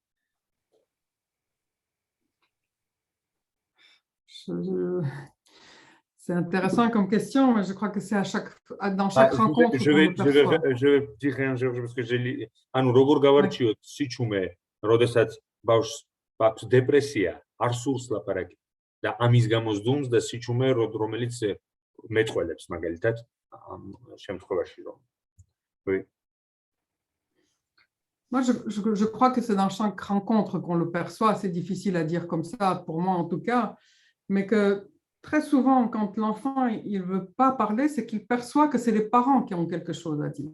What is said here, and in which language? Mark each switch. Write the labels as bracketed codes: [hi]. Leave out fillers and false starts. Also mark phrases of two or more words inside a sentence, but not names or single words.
[fr] C'est intéressant comme question, mais je crois que c'est dans chaque rencontre. Je vais dire un jour parce que j'ai lu. [ka] ანუ როგორ გავარჩიოთ სიჩუმე, როდესაც ბავშვს აქვს დეპრესია, არ სურს ლაპარაკი და ამის გამოსდუმს და სიჩუმე, რომელიც მეტყველებს მაგალითად ამ შემთხვევაში რომ. [fr] Oui. Moi, je crois que c'est dans chaque rencontre qu'on le perçoit. C'est difficile à dire comme ça, pour moi en tout cas, mais que très souvent, quand l'enfant il veut pas parler, c'est qu'il perçoit que c'est les parents qui ont quelque chose à dire.